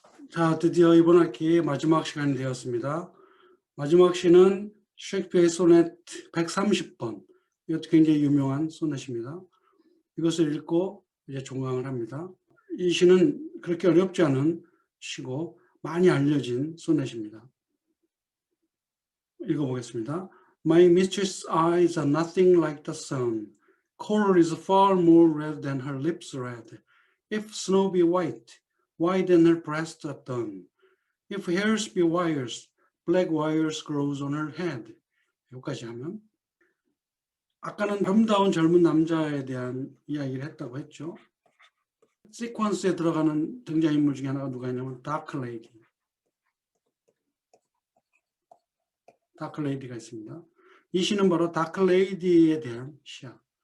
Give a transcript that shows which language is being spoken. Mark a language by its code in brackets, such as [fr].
[ko] 자, 드디어 이번 학기의 마지막 시간이 되었습니다. 마지막 시는 셰익스피어의 소넷 130번. 이것도 굉장히 유명한 소넷입니다. 이것을 읽고 이제 종강을 합니다. 이 시는 그렇게 어렵지 않은 시고 많이 알려진 소넷입니다. 읽어보겠습니다. [en] My mistress' eyes are nothing like the sun. Coral is far more red than her lips red. If snow be white, why then her breasts are dun? If hairs be wires, black wires grows on her head. [ko] 여기까지 하면 아까는 아름다운 젊은 남자에 대한 이야기를 했다고 했죠. 시퀀스에 들어가는 등장인물 중에 하나가 누가 있냐면 다크레이디. 다크레이디가 있습니다. 이 시는 바로 다크레이디에 대한 시야.